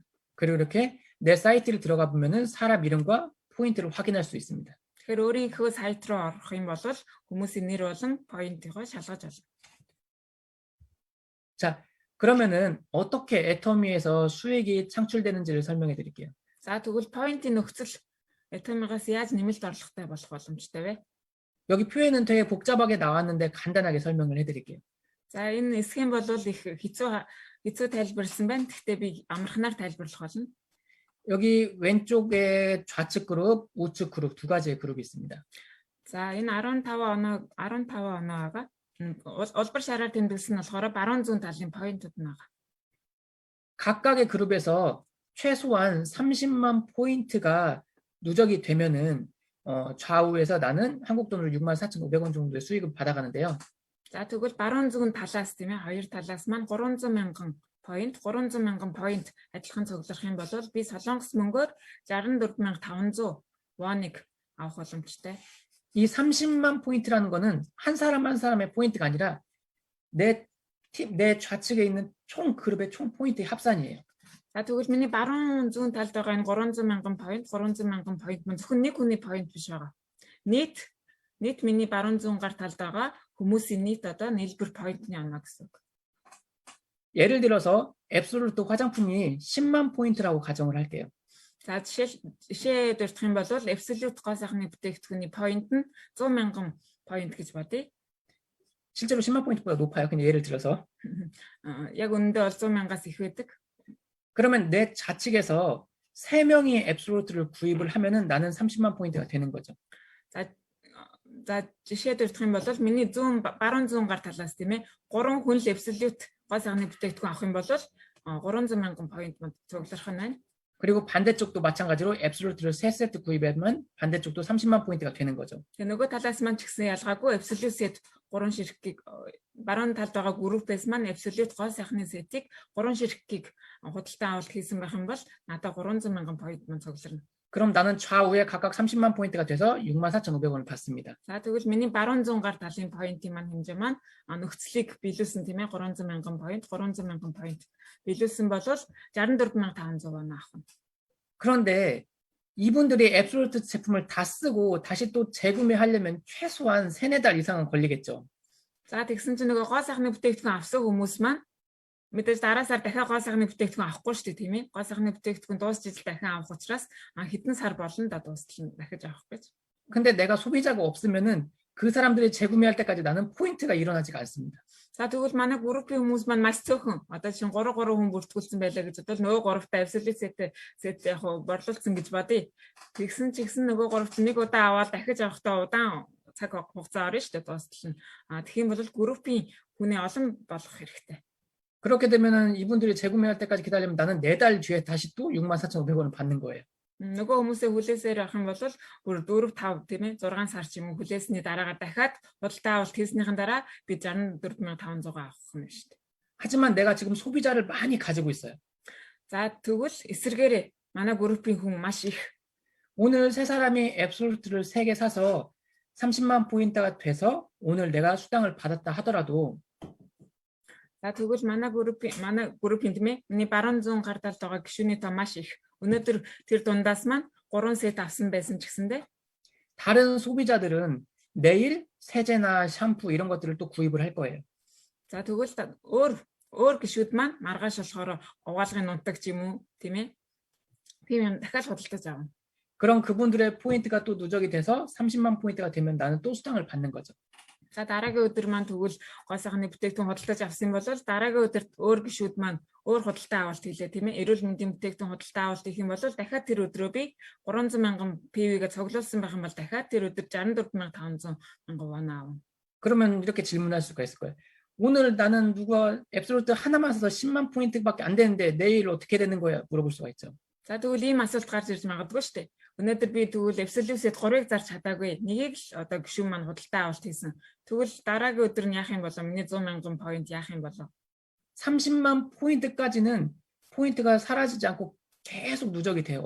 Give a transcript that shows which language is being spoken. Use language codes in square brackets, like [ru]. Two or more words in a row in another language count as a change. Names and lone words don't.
[ko] 그리고 이렇게 내 사이트를 들어가 보면은 사람 이름과 포인트를 확인할 수 있습니다. [mn] Тэгэхээр өөрийнхөө сайт руу орох юм бол хүмүүсийн нэр болон поинтыгоо шалгаж олно. [ko] 자, 그러면은 어떻게 애터미에서 수익이 창출되는지를 설명해 드릴게요. [mn] За тэгвэл поинтын нөхцөл Atomic-аас яаж нэмэлт орлоготой болох боломжтой вэ? [ko] 여기 표현은 되게 복잡하게 나왔는데 간단하게 설명을 해 드릴게요. [mn] За энэ схем бол их хэцүү тайлбарлсан байна. Гэхдээ би амархнаар тайлбарлах болно. [ko] 여기 왼쪽에 좌측 그룹, 우측 그룹 두 가지의 그룹이 있습니다. [mn] За энэ 15 оноога улбар шараар тэмдэглэсэн нь болохоор баруун зүүн талын поинтууд нь байгаа. [ko] 각각의 그룹에서 최소한 30만 포인트가 누적이 되면은 좌우에서 나는 한국 돈으로 64,500원 정도의 수익을 받아가는데요. [mn] За тэгвэл баруун зүүн талаас тийм ээ хоёр талаас маань 300,000 поинт адилхан цуглах юм бол би солонгос мөнгөөр 64,500 원ыг авах боломжтой. [ko] 이 30만 포인트라는 거는 한 사람 한 사람의 포인트가 아니라 내 좌측에 있는 총 그룹의 총 포인트의 합산이에요. [mn] За тэгвэл миний баруун зүүн талд байгаа энэ 300,000 поинт мөн зөвхөн нэг хүний поинт биш байгаа. Нийт миний баруун зүүн гар талд байгаа хүмүүсийн нийт одоо нийлбэр поинтны оноо гэсэн үг. [ko] 예를 들어서 앱솔루트 화장품이 10만 포인트라고 가정을 할게요. [mn] За жишээ дурдах юм бол Absolute гоо сайхны бүтээгдэхүүний поинт нь 100,000 поинт гэж бодъё. [ko] 실제로 10만 포인트보다 높아요. 그냥 예를 들어서. [mn] Яг үнэндээ бол 100,000-аас их байдаг. [ko] 그러면 내 좌측에서 3명이 앱솔루트를 구입을 하면은 나는 30만 포인트가 되는 거죠. [mn] За жишээ дурдах юм бол миний баруун зүүн гар талаас тийм ээ 3 хүн л Absolute гоо сайхны бүтээгдэхүүн авах юм бол 300,000 поинт цуглах нь байна. [ko] 그리고 반대쪽도 마찬가지로 앱솔루트를 3세트 구입하면 반대쪽도 30만 포인트가 되는 거죠. [mn] Тэгээ нөгөө талаас маань ч гэсэн ялгаагүй Absolute set 3 ширхгийг баруун талд байгаа группээс маань Absolute гоо сайхны сетийг 3 ширхгийг худалдан авалт хийсэн байх юм бол надад 300,000 поинт мөн цугларна. [ko] 그럼 나는 좌우에 각각 30만 포인트가 돼서 64,500원을 받습니다. [mn] За тэгвэл миний баруун зүүн гар талын поинтын маань хэмжээ маань нөхцөлийг биелүүлсэн тийм ээ 300,000 поинт биелүүлсэн бол 64,500 вон авах. [ko] 그런데 이분들이 앱솔루트 제품을 다 쓰고 다시 또 재구매하려면 최소한 3-4달 이상은 걸리겠죠. [mn] За тэгсэн чинь нөгөө гоо сайхны бүтээгдэхүүн авсан хүмүүс маань мэдээж дараа сар дахиад гоо сайхны бүтээгдэхүүн авахгүй шүү дээ тийм ээ. Гоо сайхны бүтээгдэхүүн дуусч ижил дахин авах учраас хэдэн сар болно да дуустал дахиж авах гэж. [ko] 근데 내가 소비자가 없으면은 그 사람들이 재구매할 때까지 나는 포인트가 일어나지가 않습니다. [mn] За тэгвэл манай группийн хүмүүс маань маш цөөхөн одоо чинь 3 хүн бүртгүүлсэн байлаа гэж бодвол нөгөө 3-тай Absolute set яг борлуулсан гэж бодъё. Тэгсэн ч гэсэн нөгөө 3-т нэг удаа аваад дахиж авахдаа удаан цаг хугацаа орно шүү дээ дуустал нь. Тэгэх юм бол группийн хүний олон болох хэрэгтэй. [ko] 그렇게 되면은 이분들이 재구매할 때까지 기다리면 나는 4달 뒤에 다시 또 64,500원을 받는 거예요. [mn] Нөгөө хүмүүсээ хүлээсээр авах юм бол бүр 4-5 тийм ээ 6 сар ч юм уу хүлээсний дараагаар дахиад худалдаа авалт хийснийхэн дараа би 64,500 авах нь шүү дээ. [ko] 하지만 내가 지금 소비자를 많이 가지고 있어요. [mn] За тэгвэл эсэргээрээ манай группийн хүн маш их. [ko] 오늘 세 사람이 앱솔루트를 3개 사서 30만 포인트가 돼서 오늘 내가 수당을 받았다 하더라도 [mn] За тэгвэл манай группийн тийм ээ. Миний баруун зүүн гар талд байгаа гишүүний тоо маш их. Өнөөдөр тэр дундаас маань 3 сет авсан байсан ч гэсэндээ [ko] 다른 소비자들은 내일 세제나 샴푸 이런 것들을 또 구입을 할 거예요. [mn] за тэгвэл өөр гишүүд маань маргааш болохоор угаалгын нунтаг ч юм уу тийм ээ. Тийм юм дахиад худалдаж авна. [ko] 그럼 그분들의 포인트가 또 누적이 돼서 30만 포인트가 되면 나는 또 수당을 받는 거죠. [mn] За дараагийн өдөр маань тэгвэл гол сайхны бүтээгдэхүүн худалдаж авсан бол дараагийн өдөрт өөр гишүүд маань өөр худалдаа авалт хийлээ тийм ээ. Эрүүл мэндийн бүтээгдэхүүн худалдаа авалт хийх юм бол дахиад тэр өдрөө би 300,000 PV-гээ цуглуулсан байх юм бол дахиад тэр өдөр 64,500,000 вон аавна. [ko] 그러면 이렇게 질문할 수가 있을 거예요. 오늘 나는 누가 앱솔루트 하나만 써서 10만 포인트밖에 안 되는데 내일 어떻게 되는 거야? 물어볼 수가 있죠. [mn] За тэгвэл ийм асуулт гарч ирж магадгүй шүү дээ. Өнөөдөр би тэгвэл Absolute-д 3-ыг зарж чадаагүй. Нэгийг л одоо гишүүн маань худалдаа авалт хийсэн. Тэгвэл дараагийн өдөр нь яах юм болоо? Миний 100,000 포인트 яах юм болоо? [ko] 30만 포인트까지는 포인트가 사라지지 않고 계속 누적이 돼요.